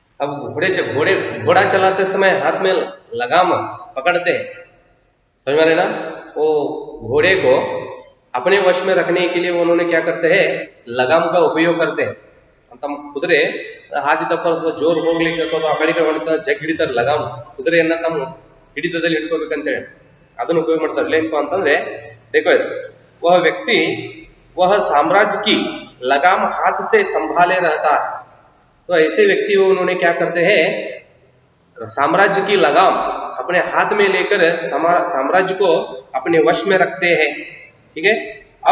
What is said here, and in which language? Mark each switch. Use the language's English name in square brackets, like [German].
[Hindi] अब घोड़ा चलाते समय हाथ में लगाम पकड़ते हैं, समझ में रहे ना? वो घोड़े को अपने वश में रखने के लिए उन्होंने क्या करते हैं, लगाम का उपयोग करते हैं। [Kannada] तम कुದುರೆ ಹಾದಿ ತಪ್ಪ ಜೋರ್ ಹೋಗ್ಲಿಕ್ಕೆ ಅಥವಾ ಆ ಕಡೆ ಜಗ್ ಹಿಡಿತಾರೆ ಲಗಾಮ್, ಕುದುರೆಯನ್ನ ತಮ್ಮ ಹಿಡಿತದಲ್ಲಿ ಹಿಡ್ಕೋಬೇಕಂತೇಳಿ ಅದನ್ನು ಉಪಯೋಗ ಮಾಡ್ತಾರೆ। ಏನಪ್ಪಾ ಅಂತಂದ್ರೆ, [Hindi] देखो वह व्यक्ति, वह साम्राज्य की लगाम हाथ से संभाले रहता है। तो ऐसे व्यक्ति वो उन्होंने क्या करते हैं, साम्राज्य की लगाम अपने हाथ में लेकर साम्राज्य को अपने वश में रखते हैं, ठीक है।